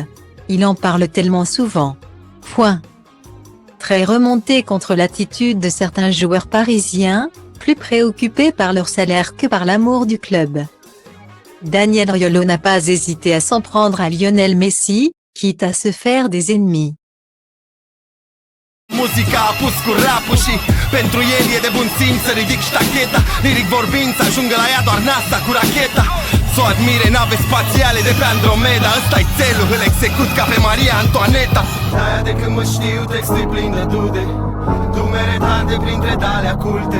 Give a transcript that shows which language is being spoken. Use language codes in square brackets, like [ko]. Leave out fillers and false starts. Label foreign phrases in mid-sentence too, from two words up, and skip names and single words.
[fr] Il en parle tellement souvent. Très remonté contre l'attitude de certains joueurs parisiens, plus préoccupés par leur salaire que par l'amour du club. Daniel Riolo n'a pas hésité à s'en prendre à Lionel Messi, quitte à se faire des ennemis. [ro] Muzica a pus cu rap-ul și pentru el e de bun simț să ridic ștacheta. Liric vorbind să ajungă la ea doar NASA cu racheta. S-o admire nave spațiale de pe Andromeda. Ăsta-i țelul, îl execut ca pe Maria Antoaneta. De-aia de când mă știu textul plin de dude, dumere tante printre dale culte.